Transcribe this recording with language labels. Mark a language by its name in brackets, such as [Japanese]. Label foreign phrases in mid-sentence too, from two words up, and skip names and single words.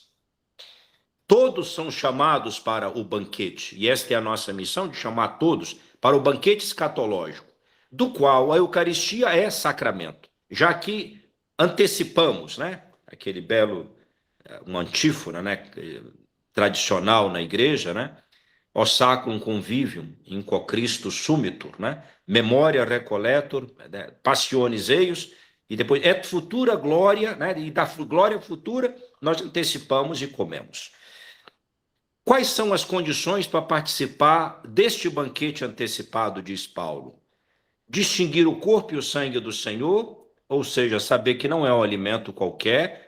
[Portuguese] Todos são chamados para o banquete, e esta é a nossa missão, de chamar todos para o banquete escatológico, do qual a Eucaristia é sacramento, já que antecipamos, né? Aquele belo, uma antífona, né? Tradicional na igreja, né? [Latin] O sacrum convivium, in quo Christus sumitur, né? Memoria recolletur, né? Passiones eius, [Portuguese] e depois [Latin] et futura glória, [Portuguese] né? E da glória futura nós antecipamos e comemos. Quais são as condições para participar deste banquete antecipado, diz Paulo? Distinguir o corpo e o sangue do Senhor, ou seja, saber que não é um alimento qualquer.